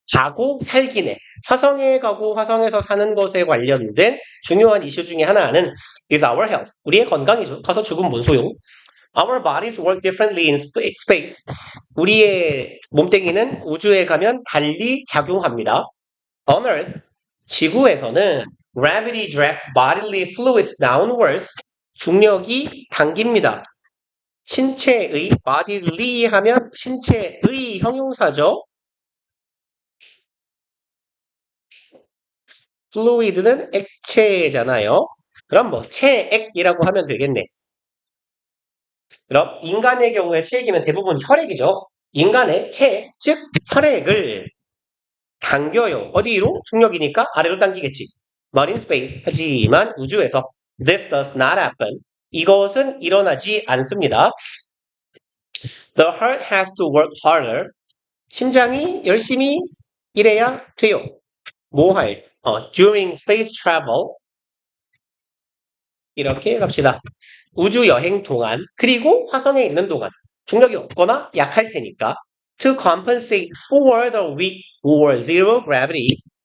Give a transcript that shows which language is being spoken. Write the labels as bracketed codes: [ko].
[ko] 가고 살기네. 화성에 가고 화성에서 사는 것에 관련된 중요한 이슈 중에 하나는 [en] is our health. [ko] 우리의 건강이죠. 가서 죽으면 뭔 소용? [en] Our bodies work differently in space. [ko] 우리의 몸뚱이는 우주에 가면 달리 작용합니다. [en] On Earth, [ko] 지구에서는 [en] gravity drags bodily fluids downwards. [ko] 중력이 당깁니다. 신체의 bodily 하면 신체의 형용사죠. fluid는 액체잖아요. 그럼 뭐 체액이라고 하면 되겠네. 그럼 인간의 경우에 체액이면 대부분 혈액이죠. 인간의 체액, 즉 혈액을 당겨요. 어디로? 중력이니까 아래로 당기겠지. [en] But in space, [ko] 하지만 우주에서 [en] this does not happen. [ko] 이것은 일어나지 않습니다. The heart has to work harder. 심장이 열심히 일해야 돼요. 뭐 할? [en] during space travel. [ko] 이렇게 갑시다. 우주 여행 동안, 그리고 화성에 있는 동안 중력이 없거나 약할 테니까 [en] to compensate for the weak or zero gravity.